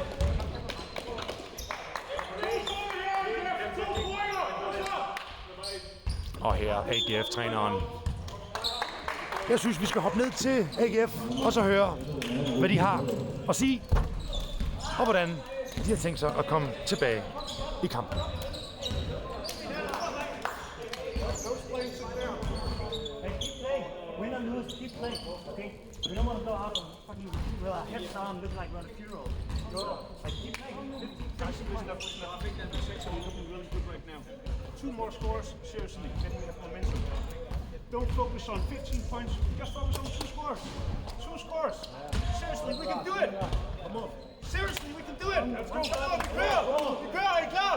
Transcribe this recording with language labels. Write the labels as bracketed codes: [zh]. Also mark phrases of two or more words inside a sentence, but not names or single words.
[da] Og her AGF-træneren. Jeg synes, vi skal hoppe ned til AGF og så høre, hvad de har at sige. Og hvordan de har tænkt sig at komme tilbage i kampen. [en] Win or lose, keep playing, okay? We don't want to go out and fucking with our heads down, look like we're on a funeral. Like, keep playing. 15 points. Looking really good right now. 2 more scores, seriously, then we have momentum. Don't focus on 15 points, just focus on 2 scores. 2 scores. Seriously, we can do it. Come on. Seriously, we can do it. Let's go. [da] Vi kører, er I klar?